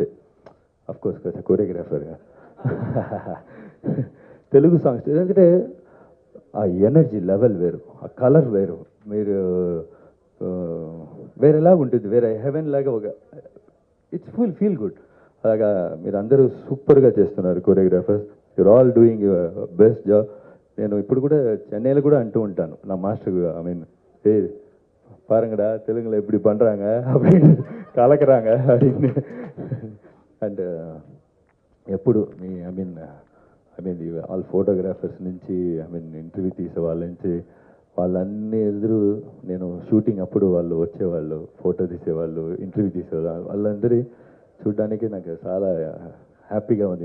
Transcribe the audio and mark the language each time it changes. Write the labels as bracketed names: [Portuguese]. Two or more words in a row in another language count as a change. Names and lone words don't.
[Telugu] అఫ్కోర్స్ కదా కొరియోగ్రాఫర్గా తెలుగు సాంగ్స్, ఎందుకంటే ఆ [English] energy level [Telugu] వేరు, ఆ కలర్ వేరు, మీరు వేరేలాగా ఉంటుంది, వేరే హెవెన్ లాగా ఒక [English] it's feel good. [Telugu] అలాగా మీరు అందరూ సూపర్గా చేస్తున్నారు కొరియోగ్రాఫర్స్, [English] you're all doing your best job. [Telugu] నేను ఇప్పుడు కూడా చెన్నైలో కూడా అంటూ ఉంటాను నా మాస్టర్, [English] I mean [Telugu] ఏ [Tamil] பாருங்கடா தெலுங்குல எப்படி பண்ணுறாங்க அப்படின்னு கலக்கிறாங்க அப்படின்னு. [Telugu] అండ్ ఎప్పుడు మీ [English] I mean all photographers [Telugu] నుంచి ఇంటర్వ్యూ తీసే వాళ్ళ నుంచి వాళ్ళన్నీ ఎదురు నేను షూటింగ్ అప్పుడు వాళ్ళు వచ్చేవాళ్ళు, ఫోటో తీసేవాళ్ళు, ఇంటర్వ్యూ తీసేవాళ్ళు, వాళ్ళందరి చూడడానికి నాకు చాలా హ్యాపీగా ఉంది.